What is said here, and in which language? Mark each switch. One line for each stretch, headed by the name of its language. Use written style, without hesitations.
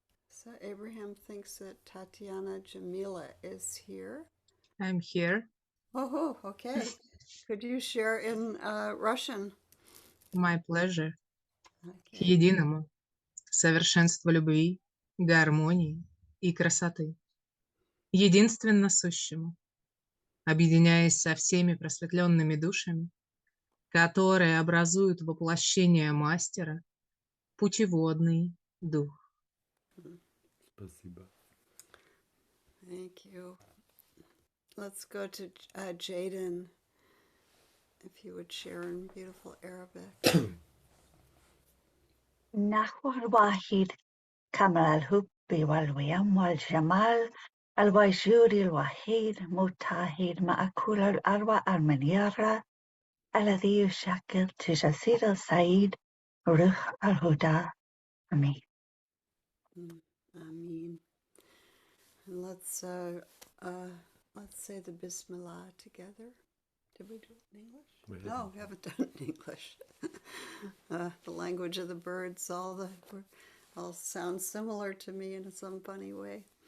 English: So Abraham thinks that Tatiana Jamila is here. I'm here. Oh, okay. Could you share in Russian? My pleasure. К Okay.
Russian: единому, совершенству любви, гармонии и красоты, единственно сущему, объединяясь со всеми просветленными душами, которые образуют воплощение мастера, путеводный дух. Спасибо.
English: Thank you. Let's go to Jaden, if you would share in beautiful Arabic.
Arabic: نحو الواحد كمال الحب والويم والجمال الوجود الوحيد متحد مع كل الأرواح المنيرة الذي يشكل تجسيد السعيد روح الهدى. آمين.
English: Amin. And let's say the Bismillah together. Did we do it in English? No, we haven't done it in English. The language of the birds all sound similar to me in some funny way.